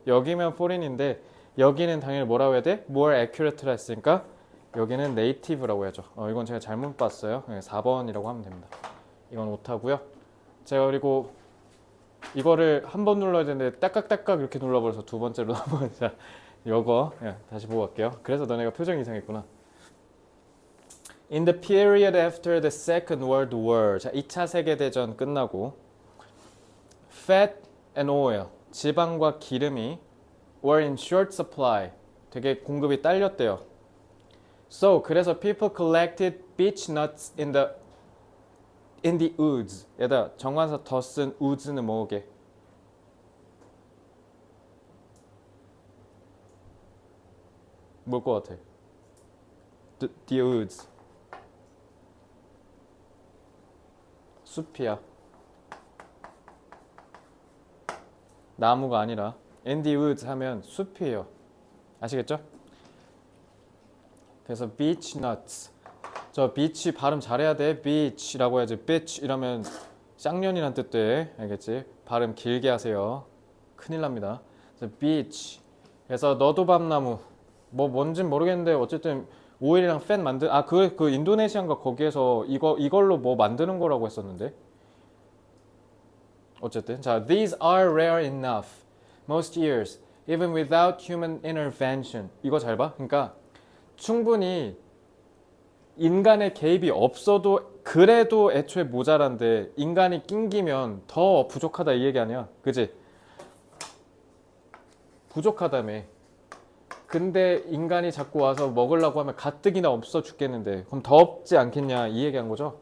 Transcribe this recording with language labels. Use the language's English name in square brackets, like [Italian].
[Korean] 여기면 foreign인데 여기는 당연히 뭐라고 해야 돼? more accurate라 했으니까 여기는 native라고 해야죠. 이건 제가 잘못 봤어요. 4번이라고 하면 됩니다. 이건 오타고요. 제가 그리고 이거를 한 번 눌러야 되는데 딱깍딱깍 이렇게 눌러버려서 두 번째로 넘어가자. 이거 다시 보고 갈게요. 그래서 너네가 표정이 이상했구나. [English] In the period after the Second World War, [Korean] 자, 2차 세계대전 끝나고 [English] fat and oil, [Korean] 지방과 기름이 [English] were in short supply, [Korean] 되게 공급이 딸렸대요. [English] So, 그래서 people collected beech nuts in the woods. [Korean] 얘들아, 정관사 더 쓴 woods는 뭐게? 뭘 것 같아? [English] The woods. [Korean] 숲이야. 나무가 아니라 in the woods 하면 숲이에요. 아시겠죠? 그래서 beech nuts. 저 beach 발음 잘해야 돼. beach라고 해야지. bitch 이러면 쌍년이란 뜻 돼. 알겠지? 발음 길게 하세요. 큰일 납니다. 그래서 beach. 그래서 너도밤나무. 뭐 뭔진 모르겠는데 어쨌든 오일이랑 팬 만든 그 인도네시안가 거기에서 이걸로 뭐 만드는 거라고 했었는데. [English] 어쨌든 자, these are rare enough most years even without human intervention. [Korean] 이거 잘 봐. 그러니까 충분히 인간의 개입이 없어도 그래도 애초에 모자란데 인간이 낑기면 더 부족하다 이 얘기 아니야. 그지? 부족하다며. 근데 인간이 자꾸 와서 먹으려고 하면 가뜩이나 없어 죽겠는데 그럼 더 없지 않겠냐 이 얘기한 거죠.